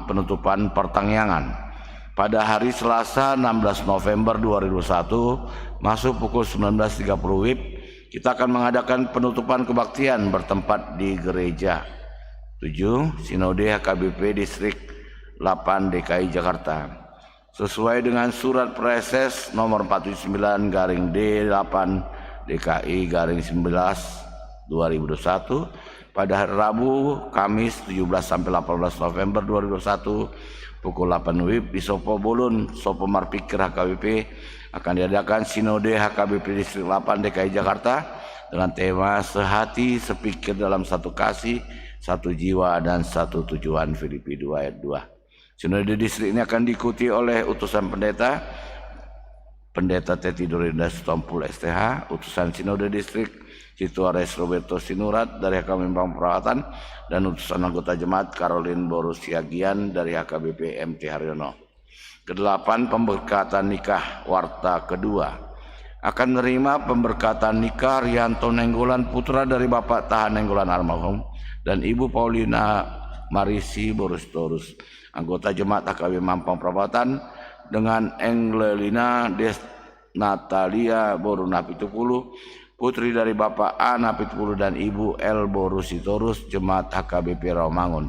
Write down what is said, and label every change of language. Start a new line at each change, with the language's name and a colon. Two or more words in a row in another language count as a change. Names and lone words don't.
Indonesian: Penutupan pertangyangan. Pada hari Selasa 16 November 2021 masuk pukul 19.30 WIB kita akan mengadakan penutupan kebaktian bertempat di gereja. 7. Sinode HKBP Distrik 8 DKI Jakarta. Sesuai dengan surat Preses nomor 49/D8 DKI 19 2021 pada hari Rabu, Kamis 17-18 November 2021 pukul 8 WIB di Sopo Bulun, Sopo Marpikir HKBP akan diadakan Sinode HKBP Distrik 8 DKI Jakarta dengan tema Sehati Sepikir dalam Satu Kasih, Satu Jiwa dan Satu Tujuan, Filipi 2 ayat 2. Sinode distrik ini akan diikuti oleh utusan pendeta Teti Dorinda Sitompul STH, utusan Sinode distrik Cituares Roberto Sinurat dari HKBP Mampang Perapatan, dan utusan anggota jemaat Caroline Borus Siagian dari HKBP MT Haryono. Kedelapan, pemberkatan nikah warta kedua. Akan menerima pemberkatan nikah Rianto Nenggolan, putra dari Bapak Tahan Nenggolan almarhum, dan Ibu Paulina Marisi Borus Torus, anggota jemaat HKBP Mampang Perapatan, dengan Englelina Des Natalia Boru Napitupulu, putri dari Bapak A Napitupulu dan Ibu L Borus Sitorus, jemaat HKBP Rawamangun.